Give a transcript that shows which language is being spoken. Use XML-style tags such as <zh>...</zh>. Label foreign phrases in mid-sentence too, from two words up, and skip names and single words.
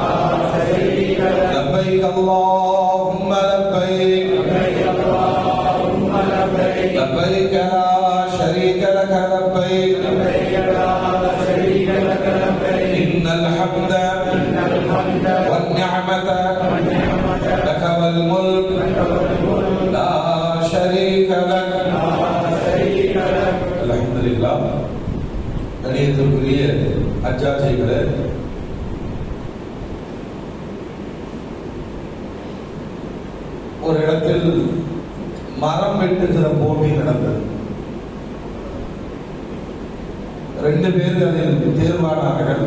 <ar>لبيك اللهم لبيك لبيك لا شريك لك لبيك إن الحمد والنعمة لك والملك لا شريك لك. الحمد لله.</ar> <ta>கணியத்திற்குரிய அச்சாட்சிகளே, ஒரு இடத்தில் மரம் வெட்டுகிற போட்டி நடந்தது. 2 பேர் அதில் தேர்வானார்கள்.</ta>